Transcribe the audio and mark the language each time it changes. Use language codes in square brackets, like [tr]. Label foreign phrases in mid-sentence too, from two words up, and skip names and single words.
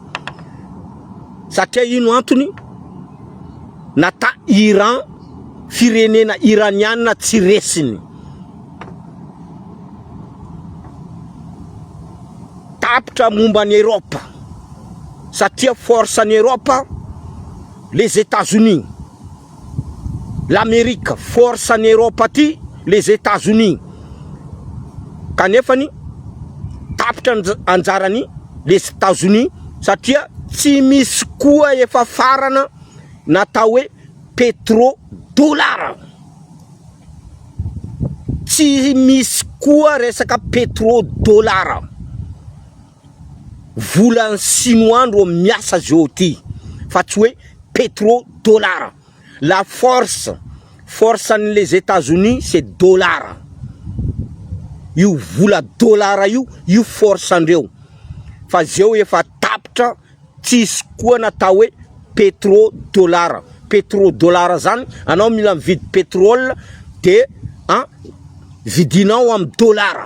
[mg] Satria ino antony? Nata Iran firenena iraniana tsy resiny. Tapitra momba ny Europa. [fr] Satria force en Europe, les États-Unis. L'Amérique, force en Europe ty, les États-Unis. [mg] Kanefany tapitra anjarany les États-Unis satria tsy misy koa efa farana natao hoe pétrodollar. Tsy misy koa resaka pétrodollar. Vola chinois ndro miasa zao ty fa tsy hoe pétrodollar. [fr] La force les États-Unis c'est dollar. [mg] Io vola dollar io force andreo. Fa zeo efa tapitra tsisy koa natao hoe pétrodollar. Pétrodollar zany anao mila mividy pétrole de vidinao am dollar.